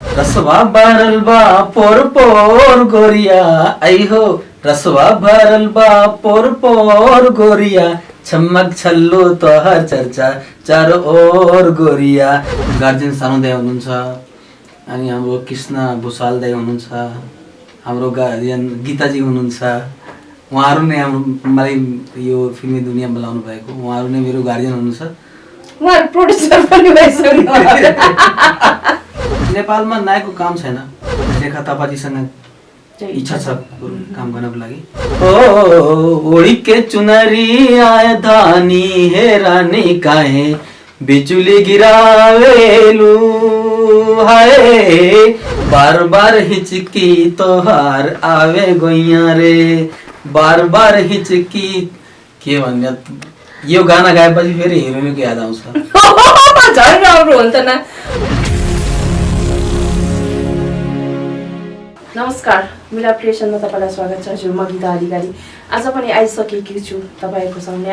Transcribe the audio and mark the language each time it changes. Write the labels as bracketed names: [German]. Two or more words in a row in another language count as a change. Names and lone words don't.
[Bhojpuri] रसवा भरल बा पोर पोर गोरिया आई हो, रसवा भरल बा पोर पोर गोरिया, छम्मक छल्लो तो हर चर्चा चारो ओर गोरिया। [Nepali] गार्जियन सानो दाइ हुनुहुन्छ अनि हाम्रो कृष्ण भुसाल दाइ हुनुहुन्छ, हाम्रो गार्जियन गीताजी हुनुहुन्छ। उहाँहरू नै मलाई यो फिल्मी दुनियाँ बोलाउनु भएको, उहाँहरू नै मेरो गार्जियन हुनुहुन्छ। उहाँहरू प्रोड्युसर पनि भइसक्नु नेपालमा नायकको काम छैन, रेखा थापाजीसँग इच्छा छ काम गर्नको लागि। [Bhojpuri] ओ ओडी के चुनरी आए धानी हे रानी काहे बिजुली गिरावेलू, हाय बार बार हिचकी तोहार आवे गोइया रे, बार बार हिचकी। [Nepali] के भन्ने यो गाना गाएपछि फेरि हिरोइनको याद आउँछ। झन् राम्रो हुन्छ न। नमस्कार, मिला क्रिएसनमा तपाईँलाई स्वागत छ। हजुर, म गीता अधिकारी आज पनि आइसकेकी छु तपाईँहरूको सामने।